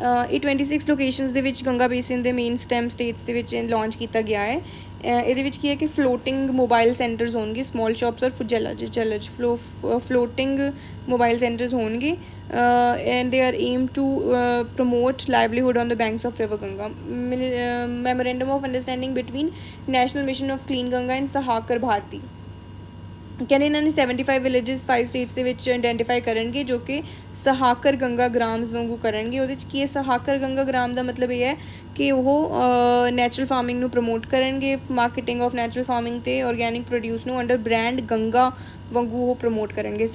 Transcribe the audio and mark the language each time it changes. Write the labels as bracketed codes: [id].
[pa] ਇਹ 26 ਲੋਕੇਸ਼ਨਸ ਦੇ ਵਿੱਚ ਗੰਗਾ ਬੇਸਿਨ ਦੇ ਮੇਨ ਸਟੈਮ ਸਟੇਟਸ ਦੇ ਵਿੱਚ ਲਾਂਚ ਕੀਤਾ ਗਿਆ ਹੈ। ਇਹਦੇ ਵਿੱਚ ਕੀ ਹੈ ਕਿ ਫਲੋਟਿੰਗ ਮੋਬਾਈਲ ਸੈਂਟਰਸ ਹੋਣਗੇ, ਸਮਾਲ ਸ਼ਾਪਸ ਔਰ ਜਲਜ ਫਲੋਟਿੰਗ ਮੋਬਾਈਲ ਸੈਂਟਰਸ ਹੋਣਗੇ [en] and they are aimed to promote livelihood on the banks of river Ganga. Memorandum of understanding between National Mission of Clean Ganga and Sahakar Bharti। [pa] ਕਹਿੰਦੇ ਇਹਨਾਂ ਨੇ 75 villages 5 status ਦੇ ਵਿੱਚ identify ਕਰਨਗੇ ਜੋ ਕਿ ਸਹਾਕਰ Ganga grams ਵਾਂਗੂ ਕਰਨਗੇ। ਉਹਦੇ 'ਚ ਕੀ ਹੈ, ਸਹਾਕਰ ਗੰਗਾ ਗ੍ਰਾਮ ਦਾ ਮਤਲਬ ਇਹ ਹੈ ਕਿ ਉਹ ਨੈਚੁਰਲ ਫਾਰਮਿੰਗ ਨੂੰ ਪ੍ਰਮੋਟ ਕਰਨਗੇ, ਮਾਰਕੀਟਿੰਗ ਆਫ ਨੈਚੁਰਲ ਫਾਰਮਿੰਗ ਅਤੇ ਔਰਗੈਨਿਕ ਪ੍ਰੋਡਿਊਸ ਨੂੰ ਅੰਡਰ ਬ੍ਰਾਂਡ ਗੰਗਾ ਵਾਂਗੂ ਉਹ ਪ੍ਰਮੋਟ ਕਰਨਗੇ।